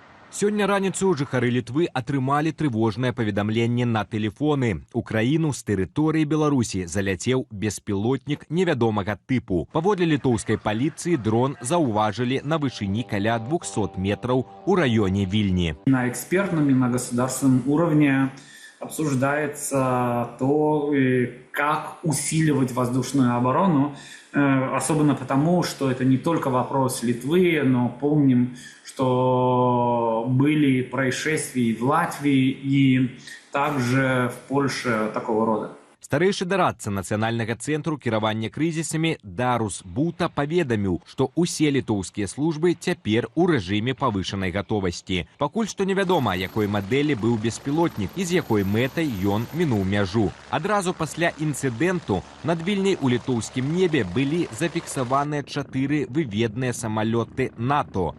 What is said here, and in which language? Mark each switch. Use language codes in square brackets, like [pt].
[be] Сёння раніцу жыхары Літвы атрымалі трывожнае паведамленне на тэлефоны. У краіну з тэрыторыі Беларусі заляцеў беспілотнік невядомага тыпу. Паводле літоўскай паліцыі дрон заўважылі на вышыні каля 200 метраў у раёне Вільні. [ru] На экспертном и на государственном уровне обсуждается то, как усиливать воздушную оборону, особенно потому, что это не только вопрос Литвы, но помним, что были происшествия в Латвии и также в Польше такого рода. [be] Старэйшы дарадца нацыянальнага цэнтру кіравання крызісамі Дарус Бута паведаміў, што ўсе літоўскія службы цяпер у рэжыме павышанай гатовасці. Пакуль што невядома, якой мадэлі быў беспілотнік і з якой мэтай ён мінуў мяжу. Адразу пасля інцыдэнту над Вільняй у літоўскім небе былі зафіксаваныя 4 выведныя самалёты НАТО.